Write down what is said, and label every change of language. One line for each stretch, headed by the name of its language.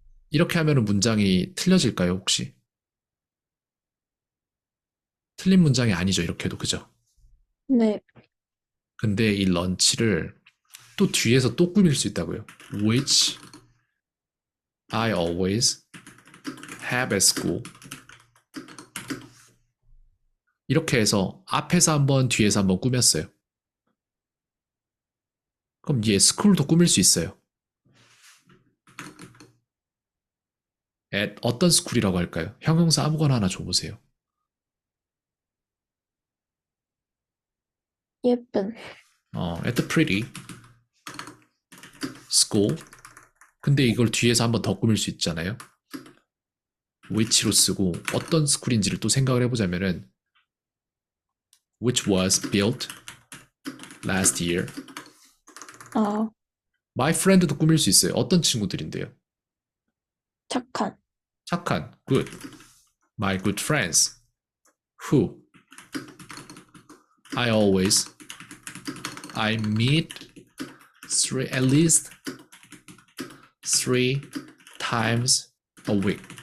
Korean: 이렇게 하면 문장이 틀려질까요, 혹시? 틀린 문장이 아니죠, 이렇게 해도, 그죠? 네. 근데 이 런치를 또 뒤에서 또 꾸밀 수 있다고요.
English: Which I always have at school.
Korean: 이렇게 해서 앞에서 한번 뒤에서 한번 꾸몄어요. 그럼 얘 스쿨도 꾸밀 수 있어요. at 어떤 스쿨이라고 할까요? 형용사 아무거나 하나 줘보세요. 예쁜.
English: at the pretty school.
Korean: 근데 이걸 뒤에서 한번 더 꾸밀 수 있잖아요. which로 쓰고 어떤 스쿨인지를 또 생각을 해보자면은
English: which was built last year.
Korean: 아, My friend도 꾸밀 수 있어요. 어떤 친구들인데요? 착한. 착한, good.
English: My good friends, who I meet at least 3 times a week.